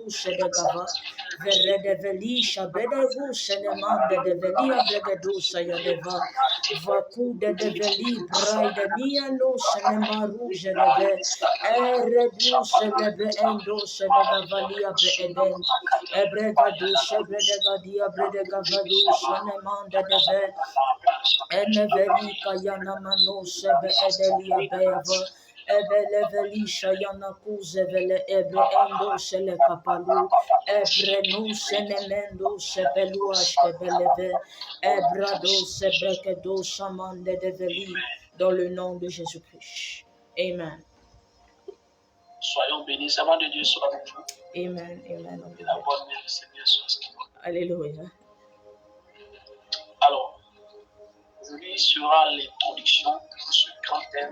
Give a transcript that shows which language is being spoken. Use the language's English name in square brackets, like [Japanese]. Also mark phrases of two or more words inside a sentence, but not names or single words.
[French] shedegava verede velisha bredevu senemande de velia bregedusa yadeva vaku de veli braide nia no senemaru jeleve eredu selebe endo senega valia breeden ebrega du sebredega dia bredega valu senemande de ve eneveli kayana mano sebe edelia beva ebele velisha yana kuze vele ebre endo sele kapalu ebre no senemendo sebelu ashkebeleve ebrado sebreke do samande de veli dans le nom de Jésus-Christ. Amen. Soyons bénis, avant de Dieu soit avec vous. Amen, amen. Et la bonne main du Seigneur soit sur nous. Alléluia. Alors, aujourd'hui sera l'introduction de ce grand thème.